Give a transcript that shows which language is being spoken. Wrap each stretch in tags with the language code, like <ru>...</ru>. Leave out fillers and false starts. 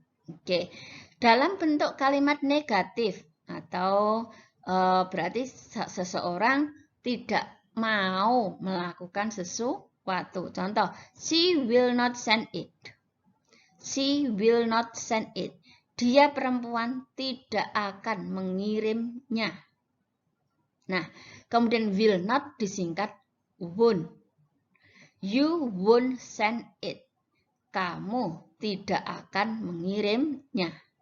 <id>Oke, dalam bentuk kalimat negatif atau berarti seseorang tidak mau melakukan sesuatu.</id> <en>Contoh, she will not send it. She will not send it.</en> <id>Dia perempuan tidak akan mengirimnya. Nah, kemudian will not disingkat won't.</id> <en>You won't send it.</en> <id>Kamu tidak akan mengirimnya.</id>